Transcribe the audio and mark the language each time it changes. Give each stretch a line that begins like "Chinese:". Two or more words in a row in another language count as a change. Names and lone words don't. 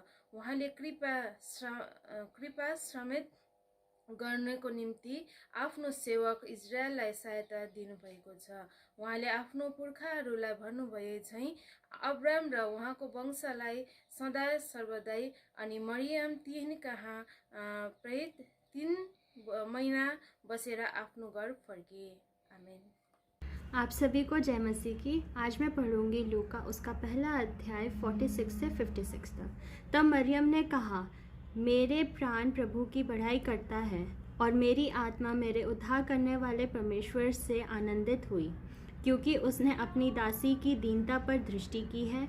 Nepali: उहाँले कृपा समेत गर्नको निम्ति आफ्नो सेवक इजरायललाई सहायता दिनुभएको छ। उहाँले आफ्नो पुर्खाहरूलाई भन्नुभए झैं अब्राम र उहाँको वंशलाई सदा सर्वदै, अनि मरियम तिनीकहाँ प्रेरित 3 महिना बसेर आफ्नो घर फर्किए। आमेन।
Hindi: आप सभी को जय मसीह की। आज मैं पढ़ूंगी लूका उसका पहला अध्याय 46 से 56 तक। तब मरियम ने कहा, मेरे प्राण प्रभु की बढ़ाई करता है, और मेरी आत्मा मेरे उद्धार करने वाले परमेश्वर से आनंदित हुई, क्योंकि उसने अपनी दासी की दीनता पर दृष्टि की है।